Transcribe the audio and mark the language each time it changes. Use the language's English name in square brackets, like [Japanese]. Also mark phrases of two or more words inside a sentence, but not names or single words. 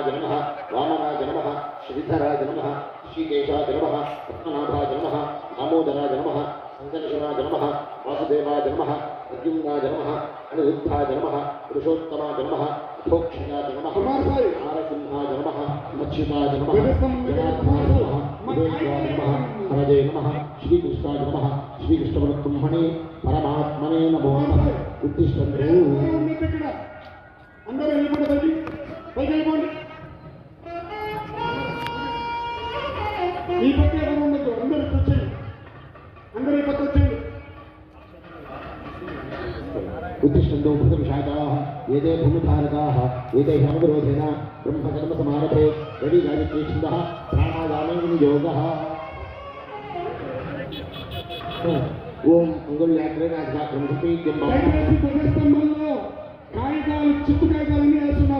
[Sanskrit] नमः, वामनाय नमः, श्रीधराय नमः, ऋषिकेशाय नमः, पद्मनाभाय नमः, दामोदराय नमः, संकर्षणाय नमः, वासुदेवाय नमः, प्रद्युम्नाय नमः, अनिरुद्धाय नमः, पुरुषोत्तमाय नमः, अथोक्षणाय नमः, नारसिंहाय नमः, मच्छिमाय नमः, जनार्दनाय नमः, विवेकाय नमः, हरये नमः, श्रीकृष्णाय नमः, श्रीकृष्णपरब्रह्मणे परमात्मने नमो नमः। [Telugu] उत्तिष्ठन्तु అందరూ నిలబడండి పైకి వెళ్ళండి ఈ పక్క ఎవరు ఉండదు అందరూ కూర్చోండి అందరూ ఈ పక్క వచ్చేయండి [Sanskrit] उत्तिष्ठन्तु भूतविशाखाः एते भूमिधारकाः एते ह्यनुविरोधेन ब्रह्मकर्मसमारभे रवि गायत्री छन्दः प्राणायामेन योगः ఓం అంగుళ్యాగ్రేణాగ్రహంలో [Telugu] కాగితాలు చిత్తు కాగితాలన్నీ వేస్తున్నారు.